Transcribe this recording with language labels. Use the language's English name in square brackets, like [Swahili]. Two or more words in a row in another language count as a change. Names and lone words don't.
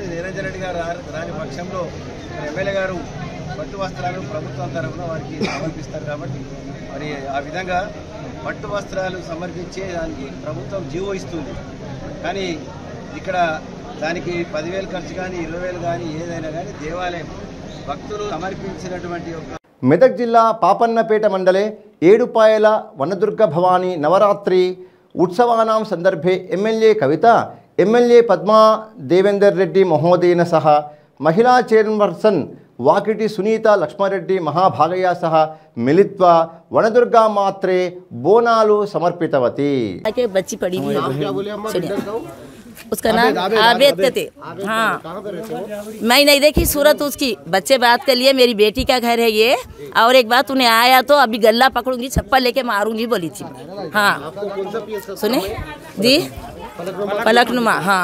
[Telugu] నిరంజన్ రెడ్డి గారు రాని పక్షంలో ఎమ్మెల్యే గారు పట్టు వస్త్రాలు ప్రభుత్వం తరఫున వారికి సమర్పిస్తారు కాబట్టి మరి ఆ విధంగా పట్టు వస్త్రాలు సమర్పించే దానికి ప్రభుత్వం జీవో ఇస్తుంది. కానీ ఇక్కడ దానికి 10,000 ఖర్చు కానీ 20,000 కానీ ఏదైనా కానీ దేవాలయం భక్తులు సమర్పించినటువంటి [Sanskrit] మెదక్ జిల్లా పాపన్నపేట మండలే ఏడుపాయల వనదుర్గ భవానీ నవరాత్రి उत्सवानां संदर्भे एमएलए कविता एमएलए पद्मा देवेंदर रेड्डी महोदयेन सह महिला चेयरपर्सन वाकिटी सुनीता लक्ष्मारेड्डी महाभागया सह मिलित्वा वनदुर्गा मात्रे बोनालु समर्पितवती। [Hindi] बच्ची पड़ी हुई उसका नाम आबेद थे। हाँ, मैं नहीं देखी सूरत उसकी, बच्चे बात कर लिए मेरी बेटी का घर है ये, और एक बात उन्हें आया तो अभी गल्ला पकड़ूंगी छप्पा लेके मारूंगी बोली थी। हाँ सुने जी, पलकनुमा। हाँ